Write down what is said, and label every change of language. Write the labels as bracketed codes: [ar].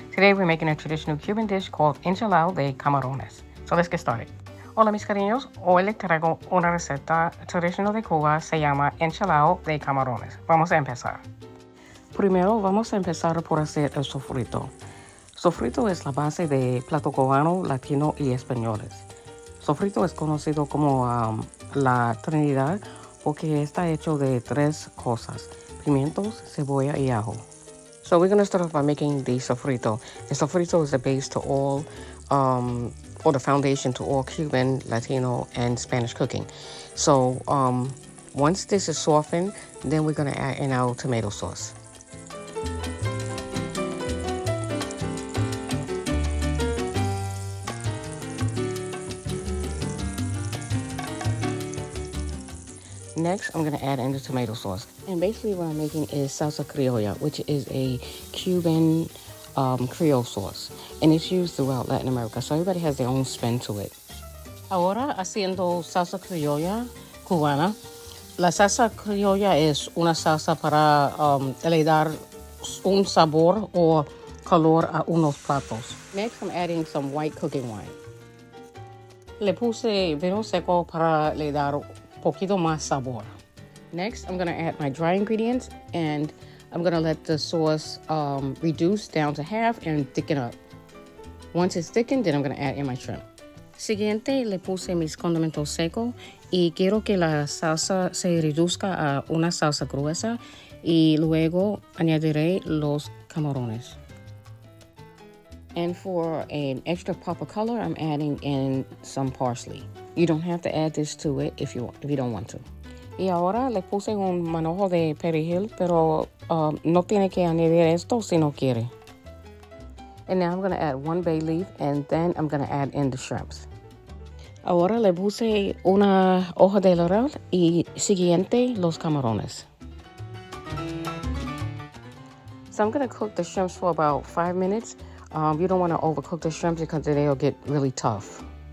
[en] Today we're making a traditional Cuban dish called Enchilado de Camarones. So let's get started. [es] Hola mis cariños, hoy les traigo una receta tradicional de Cuba, se llama Enchilado de Camarones. Vamos a empezar. Primero vamos a empezar por hacer el sofrito. Sofrito es la base de plato cubano, latino y españoles. Sofrito es conocido como la Trinidad porque está hecho de tres cosas: pimientos, cebolla y ajo. [en] So we're going to start off by making the sofrito. The sofrito is the base to all, or the foundation to all Cuban, Latino, and Spanish cooking. So once this is softened, then we're going to add in our tomato sauce. Next, I'm going to add in the tomato sauce. And basically what I'm making is salsa criolla, which is a Cuban Creole sauce. And it's used throughout Latin America, so everybody has their own spin to it. [es] Ahora, haciendo salsa criolla cubana. La salsa criolla es una salsa para le dar un sabor o color a unos platos. [en] Next, I'm adding some white cooking wine. [es] Le puse vino seco para le dar poquito más sabor. [en] Next, I'm going to add my dry ingredients, and I'm going to let the sauce reduce down to half and thicken up. Once it's thickened, then I'm going to add in my shrimp. [es] Siguiente, le puse mis condimentos secos y quiero que la salsa se reduzca a una salsa gruesa y luego añadiré los camarones. [en] And for an extra pop of color, I'm adding in some parsley. You don't have to add this to it if you don't want to. [es] Y ahora le puse un manojo de perejil, pero no tiene que añadir esto si no quiere. [en] And now I'm going to add one bay leaf, and then I'm going to add in the shrimps. [es] Ahora le puse una hoja de laurel y siguiente los camarones. [en] So I'm going to cook the shrimps for about 5 minutes. You don't want to overcook the shrimps because they'll get really tough.